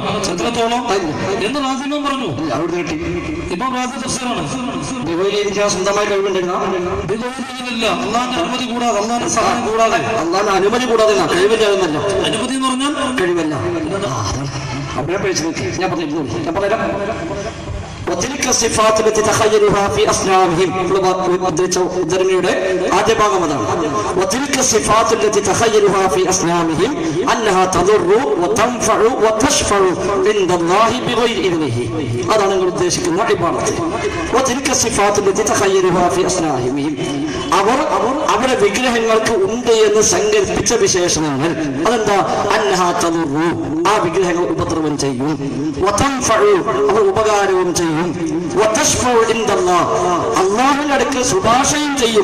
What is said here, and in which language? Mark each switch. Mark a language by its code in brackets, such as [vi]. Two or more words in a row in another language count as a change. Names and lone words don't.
[ml] എത്രത്തോളം എന്ന് റാസിമാൻ പറഞ്ഞു. ഇമാം റാസി തഫ്സീറാണ്. സ്വന്തമായി കഴിവുണ്ടില്ല, അള്ളാന്റെ അനുമതി കൂടാതെ, അള്ളാന്റെ സഹായം കൂടാതെ. അള്ളാന്റെ അനുമതി കൂടാതെ കഴിവില്ല. അനുമതി എന്ന് പറഞ്ഞാൽ കഴിവല്ല. ഞാൻ പറഞ്ഞുതരാം. [ar] وتلك الصفات التي تخيلها في أصنامهم. [ml] ഉദ്ധരണിയുടെ ആദ്യ ഭാഗം അതാണ്. [ar] وتلك الصفات التي تخيلها في أصنامهم أنها تضر وتنفع وتشفع عند الله بغير إذنه. [ml] അതാണ് നിങ്ങൾ ഉദ്ദേശിക്കുന്ന ഇബാദത്ത്. [ar] وتلك الصفات التي تخيلها في أصنامهم. [ml] അവർ അവരുടെ വിഗ്രഹങ്ങൾക്ക് ഉണ്ട് എന്ന് സങ്കല്പിച്ച വിശേഷണങ്ങൾ. അതെന്താ? [ar] أنها تضر, [ml] ആ വിഗ്രഹങ്ങൾ ഉപദ്രവം ചെയ്യും. വതൻഫഉ, അവർ ഉപകാരവും ചെയ്യും. [ar] وتشفع عند الله, [ml] അല്ലാഹുവിന്റെ അടുക്കൽ ശുപാർശയും ചെയ്യും.